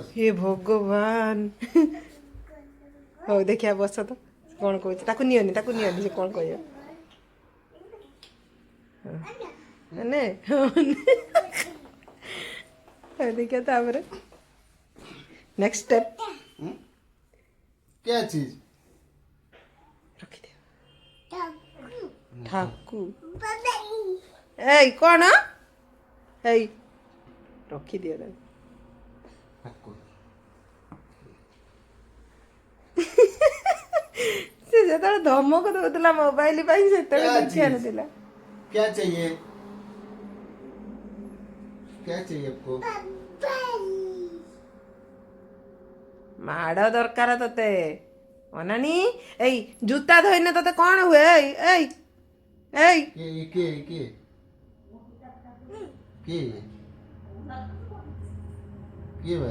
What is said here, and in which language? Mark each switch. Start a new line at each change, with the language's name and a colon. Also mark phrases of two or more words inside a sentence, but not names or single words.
Hindi: हे भगवान
Odia: ହଉ ଦେଖିଆ ବସ ତ କ'ଣ କହୁଛି ତାକୁ ନିଅନି ସେ କ'ଣ କହିବ ନେ ଦେଖିଆ ତାପରେ ନେକ୍ସଟ ଷ୍ଟେପ
Hindi: क्या चीज
Odia: ରଖିଦିଅ ଠାକୁ ଏଇ କ'ଣ ଏଇ ରଖିଦିଅ ତାକୁ
Hindi: ठाकुर
Odia: ସେ ଯେତେବେଳେ ଧମକ ଦଉଥିଲା ମୋବାଇଲ ପାଇଁ ସେତେବେଳେ ଦେଖି ଆଣୁଥିଲା
Hindi: क्या चाहिए क्या चाहिए आपको
Odia: ମାଡ଼ ଦରକାର ତତେ ଅନାନି ଏଇ ଜୁତା ଧୋଇନେ ତତେ କ'ଣ ହୁଏ ଏଇ ଏଇ ଏଇ କିଏ ଭାଇ